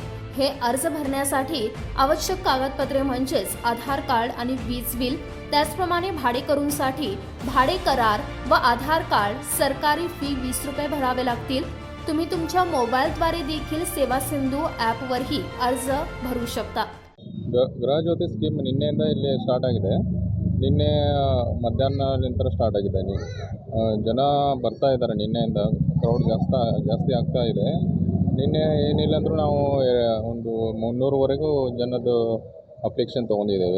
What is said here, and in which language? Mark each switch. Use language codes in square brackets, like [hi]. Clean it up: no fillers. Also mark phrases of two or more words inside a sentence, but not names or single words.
[mr] हे अर्ज भरण्यासाठी आवश्यक कागदपत्रे म्हणजेच आधार कार्ड आणि वीज बिल, त्याचप्रमाणे भाडेकरूंसाठी भाडे करार व आधार कार्ड, सरकारी फी 20 रुपये भरावे लागतील। तुम्ही तुमच्या मोबाईलद्वारे देखील सेवा सिंधू ॲपवरही अर्ज भरू शकता। [kn] ಗೃಹಜ್ಯೋತಿ ಸ್ಕೀಮ್ ನಿನ್ನೆಯಿಂದ ಇಲ್ಲಿ ಸ್ಟಾರ್ಟ್ ಆಗಿದೆ। ನಿನ್ನೆ ಮಧ್ಯಾಹ್ನ ನಂತರ ಸ್ಟಾರ್ಟ್ ಆಗಿದೆ। ಜನ ಬರ್ತಾ ಇದ್ದಾರೆ। ನಿನ್ನೆಯಿಂದ ಕ್ರೌಡ್ ಜಾಸ್ತಿ ಆಗ್ತಾ ಇದೆ। ನಿನ್ನೆ ಏನಿಲ್ಲ ಅಂದರೂ ನಾವು ಒಂದು 300ವರೆಗೂ ಜನದ ಅಪ್ಲಿಕೇಶನ್ ತೊಗೊಂಡಿದ್ದೇವೆ।